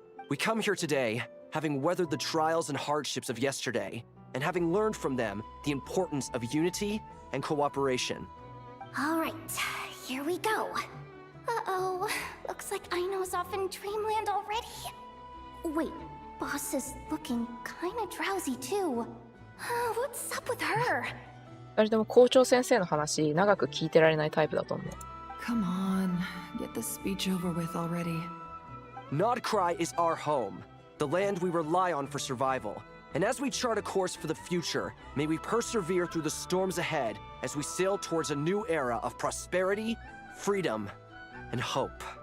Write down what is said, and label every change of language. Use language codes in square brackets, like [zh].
[en] We come here today, having weathered the trials and hardships of yesterday, and having learned from them the importance of unity and cooperation. Alright, here we go. Uh-oh, looks like Aino's off in Dreamland already. Wait, Boss is looking kinda drowsy too. What's up with her? [ja] 二人とも校長先生の話、長く聞いてられないタイプだと思う。 [en] Come on, get the speech over with already. Nodcry is our home, the land we rely on for survival. And as we chart a course for the future, may we persevere through the storms ahead as we sail towards a new era of prosperity, freedom, and hope.